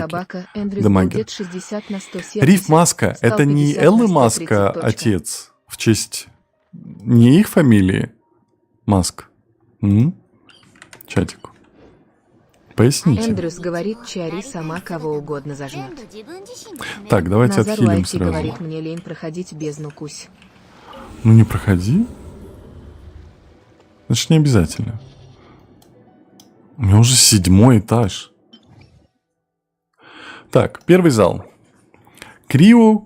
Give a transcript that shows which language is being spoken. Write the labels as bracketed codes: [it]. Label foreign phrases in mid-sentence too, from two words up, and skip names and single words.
[ru] собака, Эндрюс Дамагер. будет 60 на 170. Риф Маска Стал это не 50 на Эллы 130 Маска точка. отец в честь не их фамилии Маск. Чатик. Поясните. Эндрюс говорит, чари сама кого угодно [ja] 全 [ru] зажмет. [ja] 部自分自身で決める [ru] Так, давайте Назар отхилим Уайти сразу. говорит, мне лень проходить бездну кусь. Ну не проходи. Значит, не обязательно. У меня уже 7 этаж. Так, первый зал. Крио,